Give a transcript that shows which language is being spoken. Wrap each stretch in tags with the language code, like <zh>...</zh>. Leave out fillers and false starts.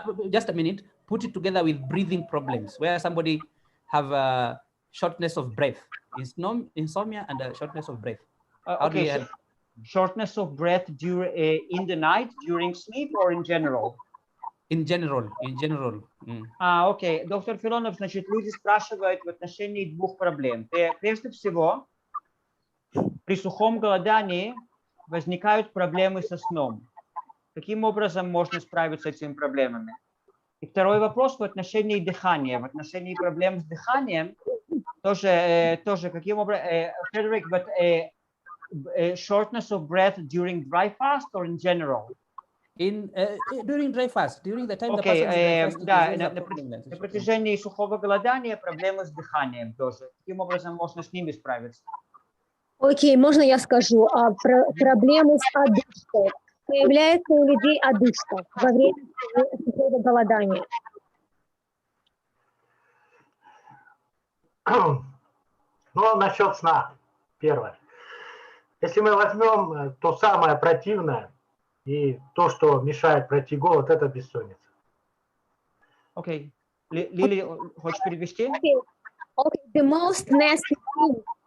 <en>Just a minute, put it together with breathing problems, where somebody have a shortness of breath, insomnia and a shortness of breath. Okay, shortness of breath in the night during sleep or in general? In general.</en> <ru>Окей. Доктор Филонов, значит, люди спрашивают в отношении 2 проблем. Прежде всего, при сухом голодании возникают проблемы со сном. Каким образом можно справиться с этими проблемами? И второй вопрос в отношении дыхания. В отношении проблем с дыханием тоже каким образом,</ru> <en>Frederick, but shortness of breath during dry fast or in general? During dry fast, during the time Okay, the person</en> <ru>да,</ru> <en>is</en> <ru>на протяжении сухого голодания проблемы с дыханием тоже. Каким образом можно с ними справиться? Окей, можно я скажу? Проблемы с одышкой. Появляется у людей одышка во время сухого голодания. Ну, насчет сна. Первое. Если мы возьмем то самое противное и то, что мешает пройти голод, это бессонница. Окей. Лили, хочешь перевести?</ru> <en>Okay, the most nasty thing.</en>